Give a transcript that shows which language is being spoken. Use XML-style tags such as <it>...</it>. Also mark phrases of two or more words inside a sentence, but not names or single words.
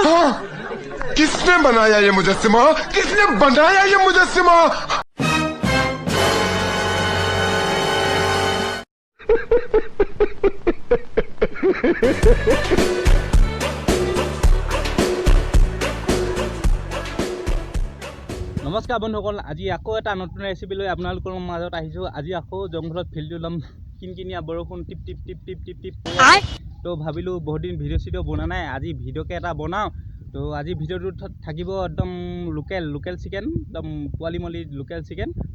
<hi>हाँ, किसने बनाया ये मुजस्सिमा? किसने बनाया ये मुजस्सिमा?</hi> <as>नमस्कार बंधुসকল, আজি আকৌ এটা নতুন ৰেচিপি লৈ আপোনালোকৰ মাজত আহিছোঁ। আজি আকৌ জংঘলত ফিল্ডটো ল'ম, কিনকিনিয়া বৰষুণ টিপ টিপ টিপ টিপ টিপ টিপ। তো ভাবিলোঁ বহুত দিন ভিডিঅ' চিডিঅ' বনা নাই, আজি ভিডিঅ'কে এটা বনাওঁ। তো আজি ভিডিঅ'টোত থাকিব একদম</as> <en>local chicken,</en> <as>একদম পোৱালি মলি</as> <en>local chicken.</en>